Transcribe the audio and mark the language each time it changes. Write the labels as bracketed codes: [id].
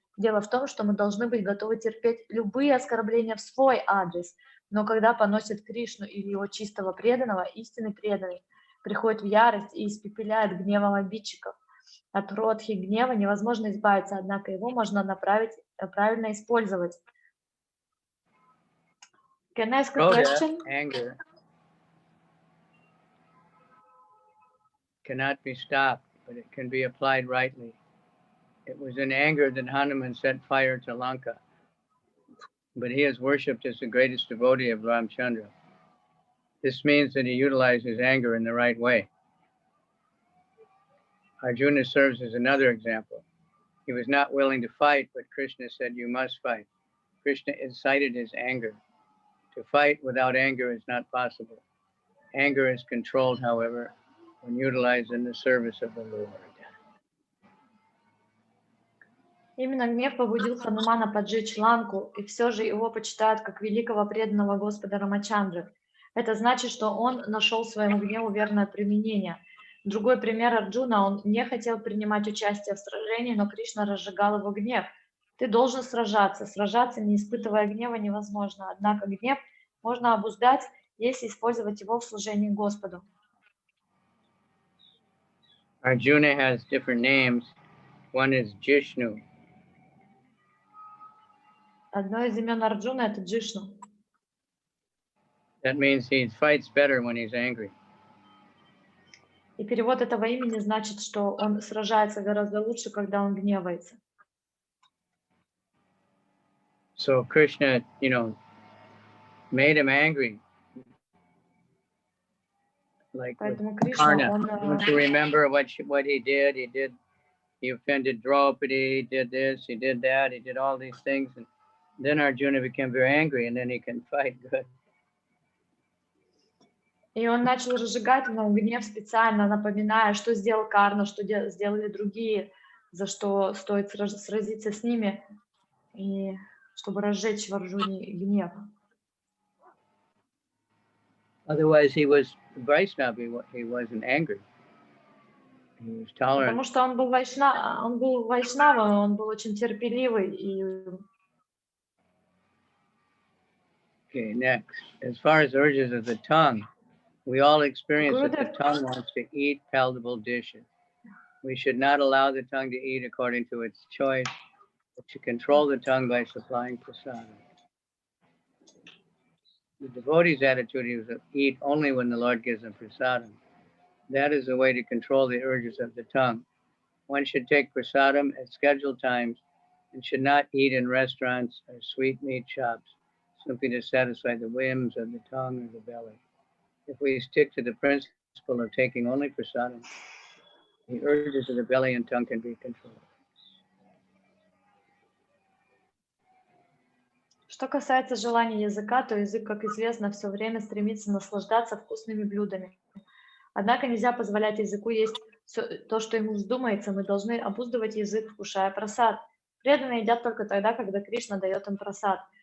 [ru] Дело в том, что мы должны быть готовы терпеть любые оскорбления в свой адрес, но когда поносит Кришну или его чистого преданного, истинный преданный приходит в ярость и испепеляет гневом обидчиков. От родхи гнева невозможно избавиться, однако его можно правильно использовать. [en] Can I ask a question? Anger cannot be stopped, but it can be applied rightly. It was in anger that Hanuman set fire to Lanka, but he is worshipped as the greatest devotee of Ramchandra. This means that he utilized his anger in the right way. Arjuna serves as another example. He was not willing to fight, but Krishna said, you must fight. Krishna incited his anger. To fight without anger is not possible. Anger is controlled, however, when utilized in the service of the Lord. [ru] Именно гнев побудил Ханумана поджечь Ланку, и все же его почитают как великого преданного Господа Рамачандры. Это значит, что он нашел своему гневу верное применение. Другой пример Арджуна, он не хотел принимать участие в сражении, но Кришна разжигал его гнев. Ты должен сражаться. Сражаться, не испытывая гнева, невозможно. Однако гнев можно обуздать, если использовать его в служении Господу. [en] Arjuna has different names. One is Jishnu. [ru] Одно из имен Арджуна — это Джишну. [en] That means he fights better when he's angry. [ru] И перевод этого имени значит, что он сражается гораздо лучше, когда он гневается. [en] So Krishna, made him angry. Like [ru] Поэтому Кришна, он... [en] Don't you remember what he did? He offended Draupadi, he did this, he did that, he did all these things. And then Arjuna became very angry, and then he can fight good. [ru] И он начал разжигать в нем гнев специально, напоминая, что сделал Карна, что сделали другие, за что стоит сразиться с ними, и чтобы разжечь в Арджуне гнев. [en] Otherwise, he was Vaishnava. He wasn't angry. He was tolerant. [ru] Потому что он был вайшнавом, он был очень терпеливый. И... [en] Okay, next. As far as urges of the tongue, we all experience that the tongue wants to eat palatable dishes. We should not allow the tongue to eat according to its choice, but to control the tongue by supplying prasadam. The devotee's attitude is to eat only when the Lord gives them prasadam. That is the way to control the urges of the tongue. One should take prasadam at scheduled times and should not eat in restaurants or sweetmeat shops simply to satisfy the whims of the tongue or the belly. If we stick to the principle of taking only prasadam, the urges of the belly and tongue can be controlled. [ru] Что касается желания языка, то язык, как известно, все время стремится наслаждаться вкусными блюдами. Однако нельзя позволять языку есть то, что ему вздумается. Мы должны обуздывать язык, вкушая прасад. Преданные едят только тогда, когда Кришна дает им прасад.